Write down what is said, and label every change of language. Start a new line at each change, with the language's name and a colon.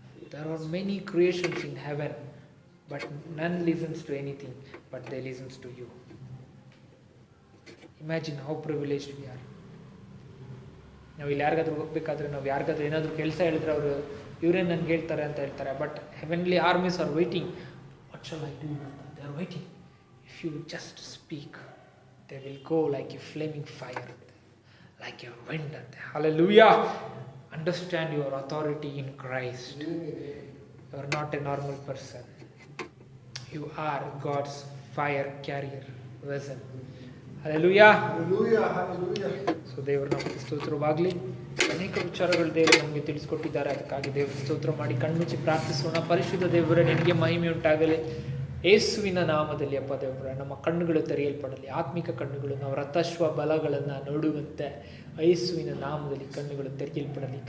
English: There are many creations in heaven, but none listens to anything, but they listens to you. Imagine how privileged we are.
Kannada: ನಾವು ಇಲ್ಲಿ ಯಾರಿಗಾದ್ರೂ ಹೋಗ್ಬೇಕಾದ್ರೆ, ನಾವು ಯಾರಿಗಾದ್ರೂ ಏನಾದರೂ ಕೆಲಸ ಹೇಳಿದ್ರೆ ಅವರು ಇವರೇ ನನ್ಗೆ ಹೇಳ್ತಾರೆ ಅಂತ ಹೇಳ್ತಾರೆ.
English: But heavenly armies are waiting. What shall I do? They are waiting. If you just speak, they will go like a flaming fire, like a wind ಅಂತ. Hallelujah. Understand your authority in Christ. You are not a normal person. You are God's fire carrier vessel. Hallelujah. Hallelujah.
Kannada: So ದೇವರು ನಮಗೆ ಸ್ತೋತ್ರವಾಗಲಿ. ಅನೇಕ ವಿಚಾರಗಳು ದೇವರು ನಮಗೆ ತಿಳಿಸ್ಕೊಟ್ಟಿದ್ದಾರೆ. ಅದಕ್ಕಾಗಿ ದೇವರು ಸ್ತೋತ್ರ ಮಾಡಿ ಕಣ್ಮುಚ್ಚಿ ಪ್ರಾರ್ಥಿಸೋಣ. ಪರಿಶುದ್ಧ ದೇವರೇ, ನಿನಗೆ ಮಹಿಮೆ ಉಂಟಾಗಲಿ. ಯೇಸುವಿನ ನಾಮದಲ್ಲಿ ಅಪ್ಪ ದೇವರೇ, ನಮ್ಮ ಕಣ್ಣುಗಳು ತೆರೆಯಲ್ಪಡಲಿ. ಆತ್ಮಿಕ ಕಣ್ಣುಗಳು, ನಾವು ರಥಶ್ವ ಬಲಗಳನ್ನು ನೋಡುವಂತೆ ಯೇಸುವಿನ ನಾಮದಲ್ಲಿ ಕಣ್ಣುಗಳು ತೆರೆಯಲ್ಪಡಲಿ.